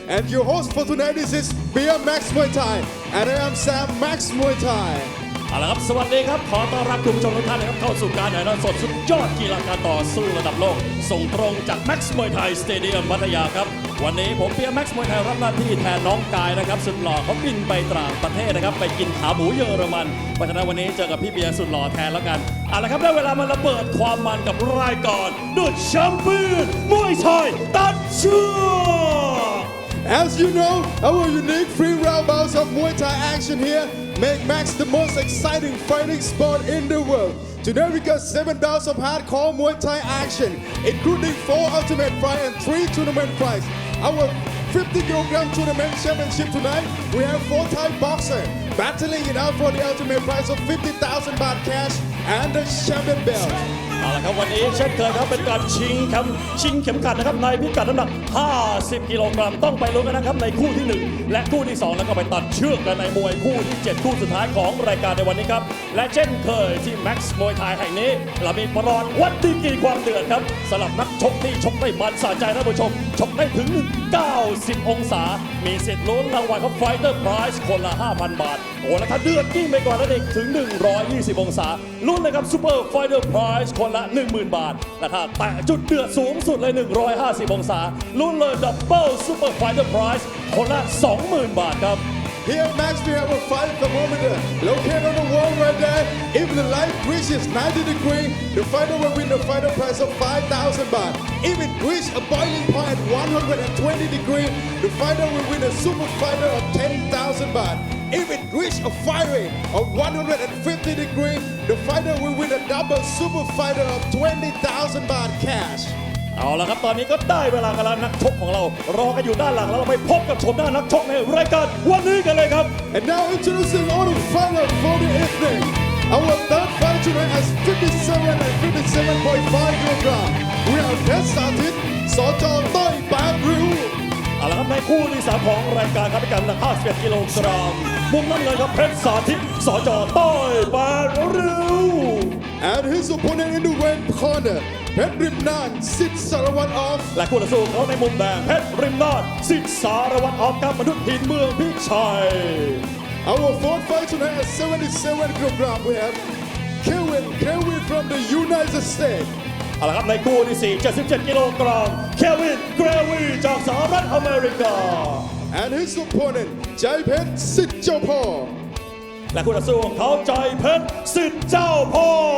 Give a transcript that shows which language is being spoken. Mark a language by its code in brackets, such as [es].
[en] and your host for tonight is Beer Max Muay Thai and I am Sam Max Muay Thai [th] เอาละครับสวัสดีครับขอต้อนรับคุณผู้ชมทุกท่านนะครับเข้าสู่การถ่ายทอดสดสุดยอดกีฬาการต่อสู้ระดับโลกส่งตรงจาก Max Muay Thai Stadium พัทยาครับวันนี้ผมเปีย Max Muay Thai รับหน้าที่แทนน้องกายนะครับสุดหล่อเขาบินไปต่างประเทศนะครับไปกินขาหมูเยอรมันเพราะฉะนั้นวันนี้เจอกับพี่เบียร์สุดหล่อแทนแล้วกันเอาละครับได้เวลามาระเบิดความมันกับรายการ The Champion มวยไทยตัดเชือก [en] As you know, our unique free round bouts of Muay Thai action here make Max the most exciting fighting sport in the world. Today we got 7 bouts of hardcore Muay Thai action, including 4 ultimate fights and 3 tournament fights. Our 50kg tournament championship tonight, we have 4 Thai boxers battling it out for the ultimate prize of 50,000 baht cash and the champion belt. [th] เอาละครับวันนี้เช่นเคยครับเป็นการชิงเข็มขัดนะครับในพิกัดน้ำหนัก50กิโลกรัมต้องไปลุ้นกันนะครับในคู่ที่1และคู่ที่2แล้วก็ไปตัดเชือกกันในมวยคู่ที่7คู่สุดท้ายของรายการในวันนี้ครับและเช่นเคยที่ Max มวยไทยแห่งนี้เรามีประวัติวัดดีกรีความเดือดครับสำหรับนักชกที่ชกได้มันสะใจท่านผู้ชมชกได้ถึง 90องศามีสิทธิ์ลุ้นรางวัลครับ Fighter Prize คนละ 5,000 บาทโอ้แล้วถ้าเดือดยิ่งไปกว่านั้นอีกถึง120องศาลุ้นเลยครับ Super Fighter Prize คนละ 10,000 บาทและถ้าแตะจุดเดือดสูงสุดเลย150องศาลุ้นเลย Double Super Fighter Prize คนละ 20,000 บาทครับ [en] Here at Max, we have a fight thermometer located on the wall right there. If the light reaches 90 degrees, the fighter will win the fighter prize of 5,000 baht. If it reaches a boiling point at 120 degrees, the fighter will win a super fighter of 10,000 baht. If it reaches a fire rate of 150 degrees, the fighter will win a double super fighter of 20,000 baht cash. [th] เอาละครับตอนนี้ก็ได้เวลากันแล้วนักชกของเรารอกันอยู่ด้านหลังแล้วเราไปพบกับชมหน้านักชกในรายการวันนี้กันเลยครับ [en] And now introducing all the fighters for the evening. Our third fight tonight is 57 and 57.5 kilogram. We have เพชรสาธิต สจ. [th] ต้อยปานริ้ว เอาละครับในคู่ที่3ของรายการครับพิกัดหนัก51กิโลกรัมมุมน้ำเงินครับเพชรสาธิต สจ. ต้อยปานริ้ว [en] And his opponent in the red corner, เพชรริมน่านสิทธิ์สารวัตรออฟ [th] และคู่ต่อสู้เขาในมุมแดงเพชรริมนาถสิทธิ์สารวัตรออฟกับมนุษย์หินเมืองพิชัย [en] Our fourth fight tonight is 77 kilogram. We have Kirby from the United States. [th] เอาละครับในคู่ที่4 77กิโลกรัมเควินเกรวีจากสหรัฐอเมริกา [en] And his opponent ใจเพชรสิทธิ์เจ้าพ่อ [th] และคู่ต่อสู้ของเขาใจเพชรสิทธิ์เจ้าพ่อ